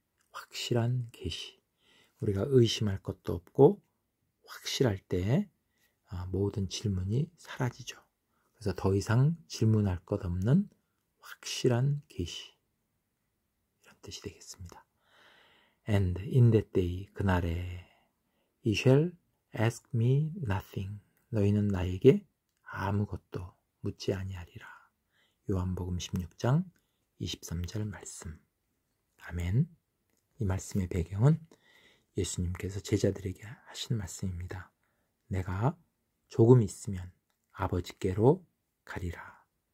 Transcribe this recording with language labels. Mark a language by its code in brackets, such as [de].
[ko] 확실한 계시. 우리가 의심할 것도 없고 확실할 때 모든 질문이 사라지죠. 그래서 더 이상 질문할 것 없는 확실한 계시, 이런 뜻이 되겠습니다. [en] And in that day, [ko] 그날에 [en] You shall ask me nothing. [ko] 너희는 나에게 아무것도 묻지 아니하리라. 요한복음 16장 23절 말씀. 아멘. 이 말씀의 배경은 예수님께서 제자들에게 하신 말씀입니다. 내가 조금 있으면 아버지께로 가리라.